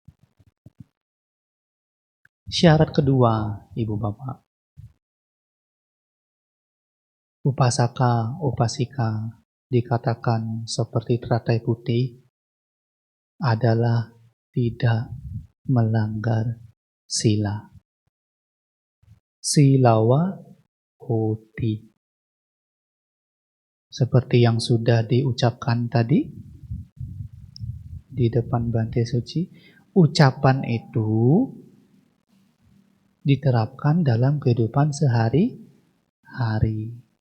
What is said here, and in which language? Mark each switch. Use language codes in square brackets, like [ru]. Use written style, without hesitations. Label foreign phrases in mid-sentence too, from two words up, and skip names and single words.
[id] Syarat kedua, Ibu Bapak, upasaka, upasika dikatakan seperti teratai putih adalah tidak melanggar sila. [pi] Silawa hoti. [id] Seperti yang sudah diucapkan tadi di depan Bante Suci, ucapan itu diterapkan dalam kehidupan sehari-hari.